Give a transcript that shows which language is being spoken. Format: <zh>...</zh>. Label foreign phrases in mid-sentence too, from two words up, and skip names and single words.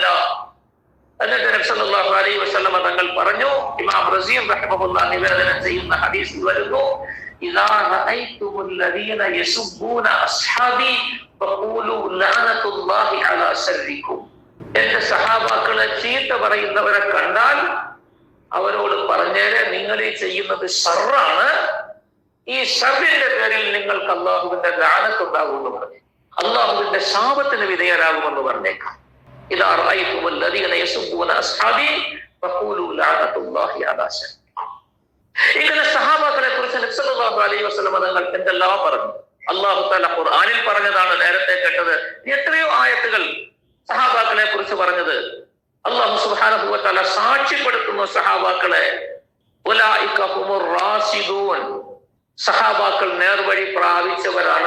<ml>എന്നിട്ട് നബി</ml> <ar>صلى الله عليه وسلم</ar> <ml>തങ്ങൾ പറഞ്ഞു, ഇമാം റസീം റഹിമഹുല്ലാഹ് നിവേദനം ചെയ്യുന്ന ഹദീസിൽ വരുന്നു,</ml> <ar>إذا رأيتم الذين يسبون أصحابي فقولوا لعنة الله على شركم.</ar> <ml>എന്റെ സഹാബാക്കളെ ചീത്ത പറയുന്നവരെ കണ്ടാൽ അവരോട് പറഞ്ഞേരെ, നിങ്ങൾ ഈ ചെയ്യുന്നത് ഷർറാണ്, ഈ ഷർറിന്റെ പേരിൽ നിങ്ങൾക്ക് അള്ളാഹുവിന്റെ ലഅനത്ത് ഉണ്ടാകുമെന്ന് പറഞ്ഞു, അള്ളാഹുവിന്റെ ശാപത്തിന് വിധേയരാകുമെന്ന് പറഞ്ഞേക്കാം.</ml> <ar>إذا رأيتم الذين يسبون أصحابي فقولوا لعنة الله على شركهم.</ar> <ml>ഇങ്ങനെ സഹാബാക്കളെ കുറിച്ച് നബി</ml> <ar>صلى الله عليه وسلم</ar> <ml>തങ്ങൾ എന്തെല്ലാം പറഞ്ഞു.</ml> <ar>الله تعالى</ar> <ml>ഖുർആനിൽ പറഞ്ഞതാണ്, നേരത്തെ കേട്ടത്. എത്രയോ ആയത്തുകൾ സഹാബാക്കളെ കുറിച്ച് പറഞ്ഞത്. അല്ലാഹു</ml> <ar>سبحانه وتعالى</ar> <ml>സാക്ഷ്യപ്പെടുത്തുന്നു സഹാബാക്കളെ.</ml> <ar>أولئك هم الراشدون,</ar> <ml>സഹാബാക്കൾ നേർവഴി പ്രാപിച്ചവരാണ്.</ml>